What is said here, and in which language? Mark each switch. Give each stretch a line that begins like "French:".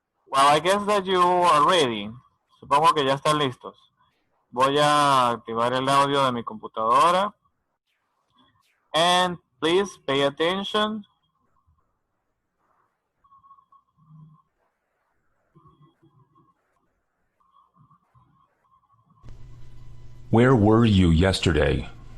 English: Well, I guess that you are ready.
Spanish: Supongo que ya están listos. Voy a activar el audio de mi computadora.
English: And please pay attention. Where were you yesterday?